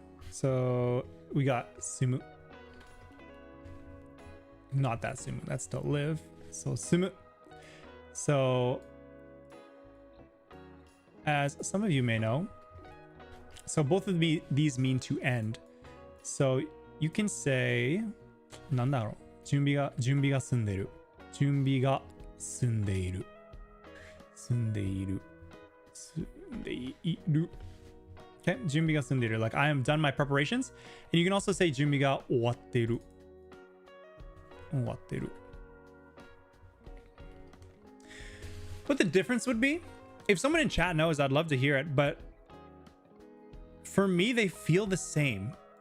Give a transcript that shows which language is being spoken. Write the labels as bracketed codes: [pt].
[en] So we got sumu. Not that sumu, that's to live. So sumu. So as some of you may know, so both of these mean to end. So you can say, なんだろう、準備が済んでいる。 [ja] 準備が済んでいる。済んでいる。済んでいる。Okay, 準備が済んでいる. [en] Like I am done my preparations. And you can also say 準備が終わっている。 [ja] 終わっている. [en] What the difference would be? If someone in chat knows, I'd love to hear it. But for me, they feel the same.